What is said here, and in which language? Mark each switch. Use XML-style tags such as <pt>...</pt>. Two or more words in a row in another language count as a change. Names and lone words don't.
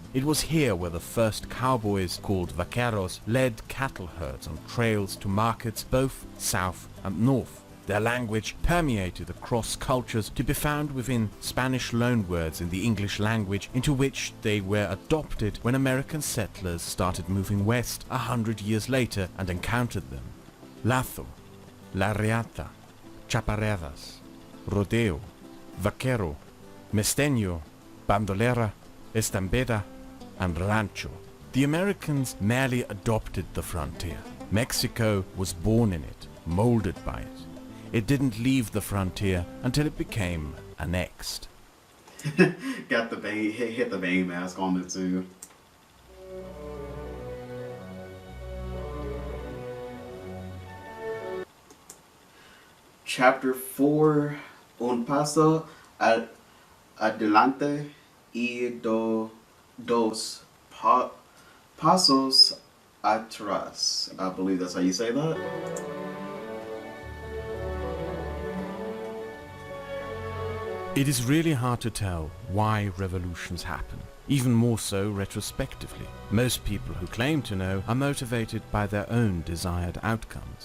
<en>It was here where the first cowboys, called vaqueros, led cattle herds on trails to markets both south and north. Their language permeated across cultures to be found within Spanish loanwords in the English language, into which they were adopted when American settlers started moving west 100 years later and encountered them.</en> <es>Lazo, la reata, chaparreras, rodeo, vaquero, mesteño, bandolera, estambeda,</es> <en>and rancho. The Americans merely adopted the frontier. Mexico was born in it, molded by it. It didn't leave the frontier until it became annexed. Got the bang, hit the bang mask on it too. Chapter 4,</en> <es>Un paso adelante y dos pasos atrás.</es> <en>I believe that's how you say that. It is really hard to tell why revolutions happen, even more so retrospectively. Most people who claim to know are motivated by their own desired outcomes.</en>